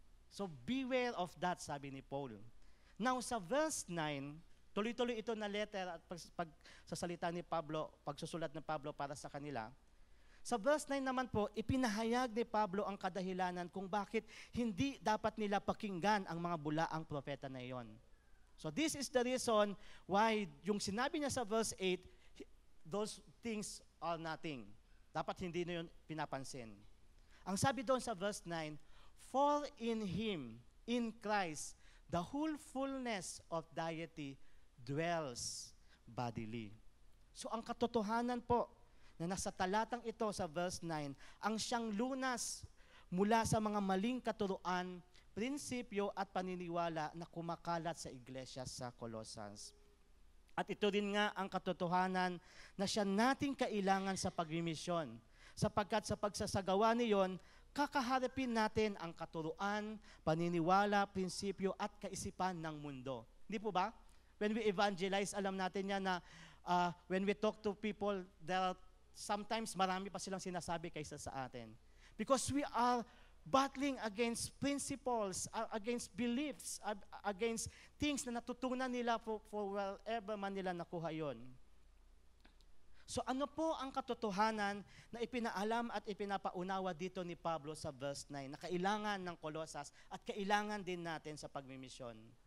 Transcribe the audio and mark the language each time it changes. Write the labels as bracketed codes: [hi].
[en] So beware of that, [tl] sabi ni Paul. Now sa verse 9, tuloy-tuloy ito na letter at pagsasalita ni Pablo, pagsusulat ni Pablo para sa kanila. Sa verse 9 naman po, ipinahayag ni Pablo ang kadahilanan kung bakit hindi dapat nila pakinggan ang mga bulaang propeta na iyon. [en] So this is the reason why [tl] yung sinabi niya sa [en] verse 8, those things are nothing. [tl] Dapat hindi na yun pinapansin. Ang sabi doon sa verse 9, [en] for in Him, in Christ, the whole fullness of deity dwells bodily. [tl] So ang katotohanan po na nasa talatang ito sa verse 9, ang siyang lunas mula sa mga maling katuruan, prinsipyo at paniniwala na kumakalat sa iglesia sa Colossians. At ito rin nga ang katotohanan na siya nating kailangan sa pagmimisyon, sapagkat sa pagsasagawa niyon, kakaharapin natin ang katuruan, paniniwala, prinsipyo at kaisipan ng mundo. Hindi po ba? [en] When we evangelize, [tl] alam natin yan na [en] when we talk to people, there are sometimes [tl] marami pa silang sinasabi kaysa sa atin. [en] Because we are battling against principles, against beliefs, against things [tl] na natutunan nila [en] for wherever man nila nakuha yon. [tl] So ano po ang katotohanan na ipinaalam at ipinapaunawa dito ni Pablo sa verse 9 na kailangan ng Colosas at kailangan din natin sa pagmimisyon?